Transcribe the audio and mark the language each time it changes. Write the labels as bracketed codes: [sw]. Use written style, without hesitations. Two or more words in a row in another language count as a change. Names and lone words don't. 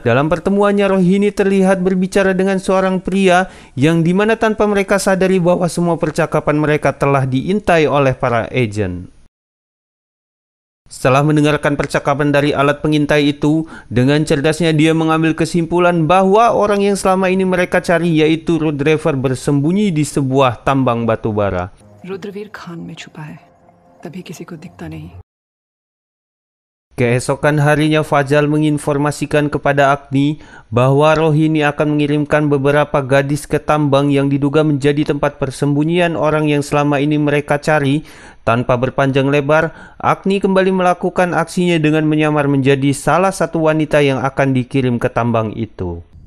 [id] Dalam pertemuannya, Rohini terlihat berbicara dengan seorang pria yang dimana tanpa mereka sadari bahwa semua percakapan mereka telah diintai oleh para agen. Setelah mendengarkan percakapan dari alat pengintai itu, dengan cerdasnya dia mengambil kesimpulan bahwa orang yang selama ini mereka cari, yaitu Root Driver, bersembunyi di sebuah tambang batu bara. [hi] रुद्रवीर खान में छुपा है, तभी किसी को दिखता नहीं. [id] Keesokan harinya, Fazal menginformasikan kepada Agni bahwa Rohini akan mengirimkan beberapa gadis ke tambang yang diduga menjadi tempat persembunyian orang yang selama ini mereka cari. Tanpa berpanjang lebar, Agni kembali melakukan aksinya dengan menyamar menjadi salah satu wanita yang akan dikirim ke tambang itu.